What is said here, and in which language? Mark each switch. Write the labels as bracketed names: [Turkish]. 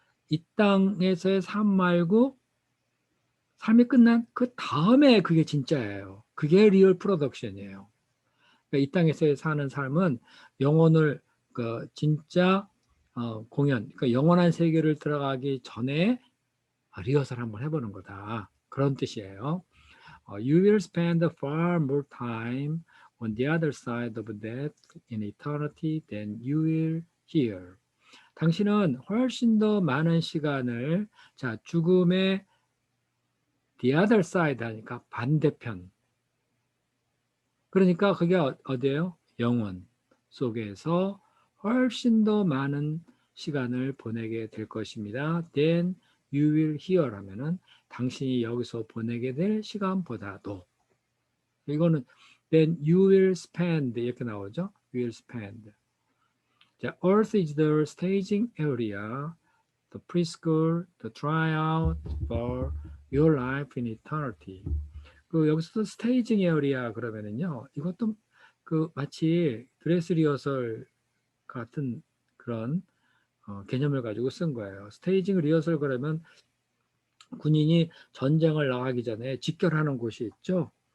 [Korean] 이 땅에서의 삶 말고 삶이 끝난 그 다음에 그게 진짜예요. 그게 리얼 프로덕션이에요. 그러니까 이 땅에서 사는 삶은 영혼을 진짜 공연, 그러니까 영원한 세계를 들어가기 전에 리허설 한번 해보는 거다. 그런 뜻이에요. [English] You will spend far more time on the other side of death in eternity than you will here. [Korean] 당신은 훨씬 더 많은 시간을 죽음의 the other side 하니까 반대편. 그러니까 그게 어디예요? 영혼 속에서 훨씬 더 많은 시간을 보내게 될 것입니다. Then you will hear 하면은 당신이 여기서 보내게 될 시간보다도 이거는 then you will spend 이렇게 나오죠. [English] You will spend. 자, Earth is the staging area, the preschool, the tryout for your life in eternity. [Korean] 그 여기서 스테이징 에어리아 그러면은요. 이것도 그 마치 드레스 리허설 같은 그런 개념을 가지고 쓴 거예요. 스테이징 리허설 그러면 군인이 전쟁을 나가기 전에 직결하는 곳이 있죠.